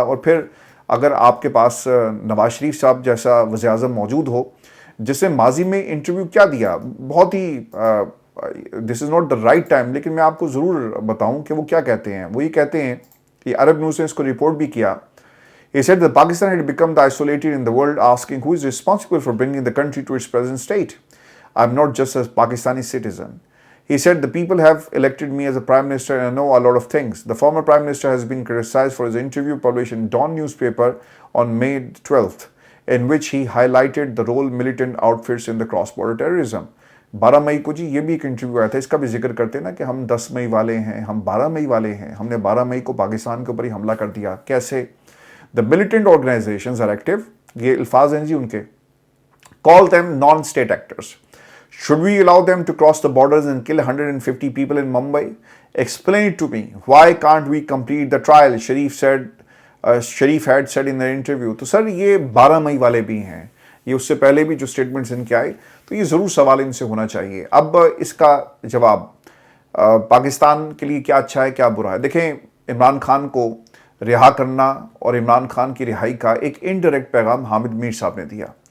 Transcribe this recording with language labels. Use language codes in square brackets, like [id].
[ur] اور پھر اگر آپ کے پاس نواز شریف صاحب جیسا وزیر اعظم موجود ہو جس نے ماضی میں انٹرویو کیا دیا، بہت ہی [en] this is not the right time, [ur] لیکن میں آپ کو ضرور بتاؤں کہ وہ کیا کہتے ہیں. وہ یہ کہتے ہیں کہ عرب نیوز نے اس کو رپورٹ بھی کیا. [en] He said that Pakistan had become the isolated in the world, asking who is responsible for bringing the country to its present state. I'm not just a Pakistani citizen. He said the people have elected me as a prime minister and I know a lot of things. The former prime minister has been criticized for his interview published in Dawn newspaper on May 12th, in which he highlighted the role militant outfits in the cross-border terrorism. [ur] 12 مئی کو جی یہ بھی ایک interview آیا تھا، اس کا بھی ذکر کرتے نا کہ ہم 10 مئی والے ہیں، ہم 12 مئی والے ہیں، ہم نے 12 مئی کو پاکستان کے اوپر ہی حملہ کر دیا. کیسے؟ [en] The militant organizations are active. [ur] یہ الفاظ ہیں جی ان کے. [en] Call them non-state actors. Should we allow them to cross the borders and kill 150 people in Mumbai? Explain it to me. Why can't we complete the trial? Sharif had said in the interview. [ur] تو سر یہ 12 مئی والے بھی ہیں، یہ اس سے پہلے بھی جو سٹیٹمنٹس ان کے آئے، تو یہ ضرور سوال ان سے ہونا چاہیے. اب اس کا جواب پاکستان کے لیے کیا اچھا ہے کیا برا ہے. دیکھیں عمران خان کو رہا کرنا اور عمران خان کی رہائی کا ایک انڈائریکٹ پیغام حامد میر صاحب نے دیا.